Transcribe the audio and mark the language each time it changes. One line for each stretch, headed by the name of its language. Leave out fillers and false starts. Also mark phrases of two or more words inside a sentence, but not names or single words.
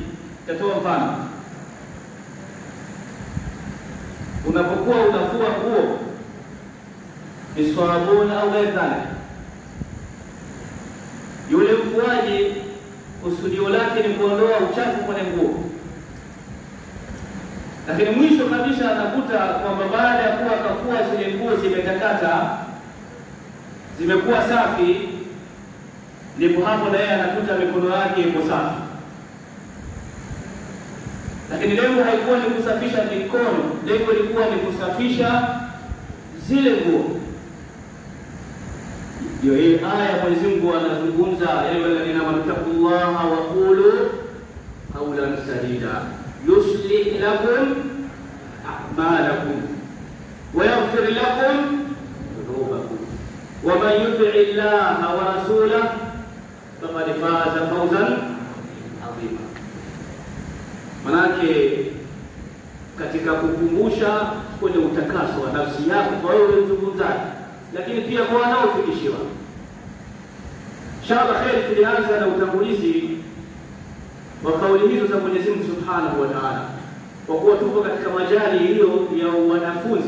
Swahili: Tatoa mfano, unapokuwa unafua nguo bisabuni au ghairi, yule mfuaji kusudio lake ni kuondoa uchafu kwenye nguo, lakini mwisho kabisa anakuta kwamba baada ya kuwa kafua zile nguo zimetakata, zimekuwa safi, ndipo hapo na yeye anakuta mikono yake iko safi. Lakini lengo haikuwa ni kusafisha mikono, lengo lilikuwa ni kusafisha zile nguo. Ndio hii aya Mwenyezi Mungu anazungumza,
Arabic: يا أيها الذين آمنوا اتقوا الله وقولوا قولا سديدا يصلح لكم أعمالكم ويغفر لكم ذنوبكم ومن يطع الله ورسوله فقد فاز فوزا عظيما.
Swahili: Manake katika kukumbusha kwenye utakaso wa nafsi yako kwa wewe mzungumzaji, lakini pia kwa wanaofikishiwa. Inshallah kheri, tulianza na utangulizi wa kauli hizo za Mwenyezi Mungu
Arabic: سبحانه وتعالى,
Swahili: kwa kuwa tupo katika majali hiyo ya wanafunzi.